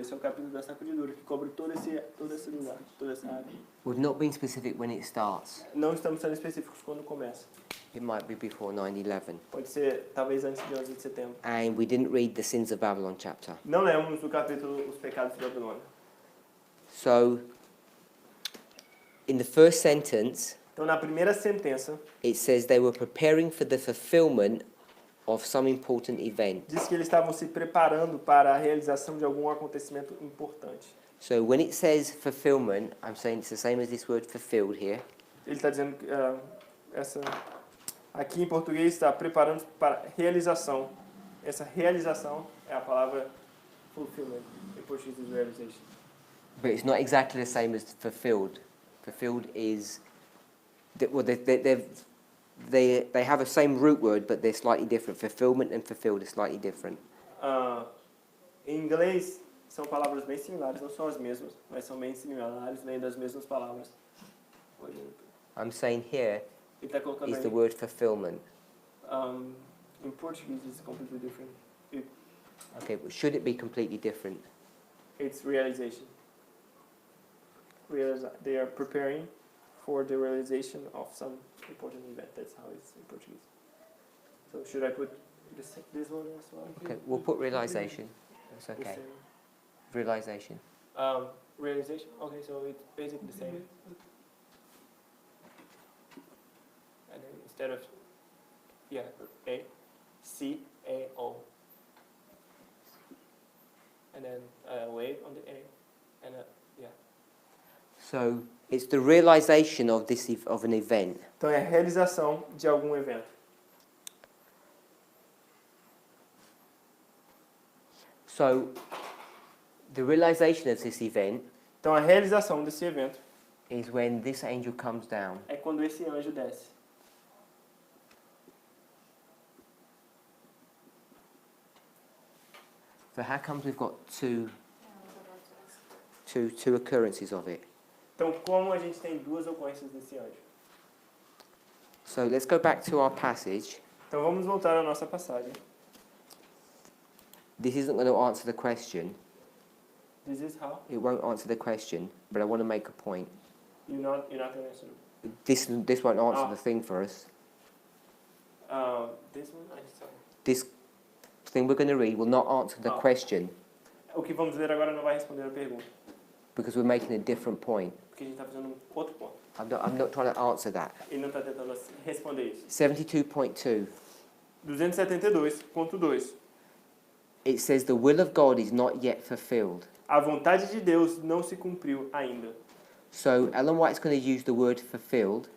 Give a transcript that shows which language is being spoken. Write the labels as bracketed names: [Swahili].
[Portuguese] Esse é o capítulo da sacudidura, que cobre todo esse lugar, toda essa área. [English] We're not being specific when it starts. [Portuguese] Não estamos sendo específicos quando começa. [English] It might be before 9/11. [Portuguese] Pode ser, talvez, antes de 11 de setembro. [English] And we didn't read the Sins of Babylon chapter. [Portuguese] Não lemos o capítulo Os Pecados de Babilônia. [English] So, in the first sentence, [Portuguese] Então, na primeira sentença, [English] it says they were preparing for the fulfillment of some important event. [Portuguese] diz que eles estavam se preparando para a realização de algum acontecimento importante. [English] So when it says fulfillment, I'm saying it's the same as this word fulfilled here. [Portuguese] Ele está dizendo que aqui em português está preparando para realização. Essa realização é a palavra fulfillment. Em português [English] is realization. But it's not exactly the same as fulfilled. Fulfilled is, well, they have a same root word, but they're slightly different. Fulfillment and fulfilled are slightly different. [Portuguese] Em inglês são palavras bem similares, não são as mesmas, mas são bem similares, vêm das mesmas palavras. [English] I'm saying here [Portuguese] Ele está colocando is the aí, [English] word fulfillment. [Portuguese] em português [English] it's completely different. Okay, but should it be completely different? It's realization. They are preparing for the realization of some important event. That's how it's in Portuguese. So should I put this one as well? Okay, we'll put realization. That's The okay. same. Realization. Realization. Okay, so it's basically the same. And then instead of A, C, A, O. And then a wave on the A, and So it's the realization of of an event. Então é a realização de algum evento. So the realization of this event Então a realização desse evento is when this angel comes down. é quando esse anjo desce. So how comes we've got two occurrences of it? Então como a gente tem duas ocorrências desse anjo? So let's go back to our passage. Então vamos voltar à nossa passagem. This isn't going to answer the question. This is how It won't answer the question, but I want to make a point. you're not going to answer. This won't answer Ah. the thing for us. This one, sorry. This thing we're going to read will not answer the Ah. question [Portuguese] O que vamos ler agora não vai responder a pergunta, [English] because we're making a different point. [Portuguese] porque a gente está fazendo outro ponto. [English] I'm not trying to answer that. [Portuguese] Ele não está tentando responder isso. [English] 72.2. 272.2. It says the will of God is not yet fulfilled. [Portuguese] A vontade de Deus não se cumpriu ainda. [English] So Ellen White's going to use the word fulfilled.